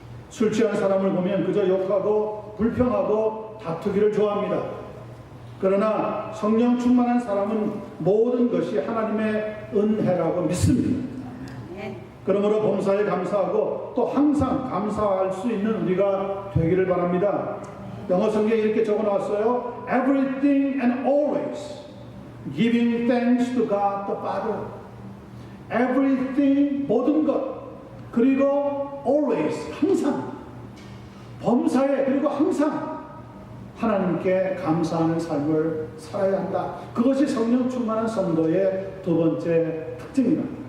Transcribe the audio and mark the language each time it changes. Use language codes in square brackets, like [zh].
[ko] 술 취한 사람을 보면 그저 욕하고 불평하고 다투기를 좋아합니다. 그러나 성령 충만한 사람은 모든 것이 하나님의 은혜라고 믿습니다. 그러므로 범사에 감사하고 또 항상 감사할 수 있는 우리가 되기를 바랍니다. 영어 성경에 이렇게 적어 나왔어요. [en] Everything and always giving thanks to God the Father. [ko] Everything 모든 것 그리고 always 항상 범사에 그리고 항상 하나님께 감사하는 삶을 살아야 한다. 그것이 성령 충만한 성도의 두 번째 특징입니다.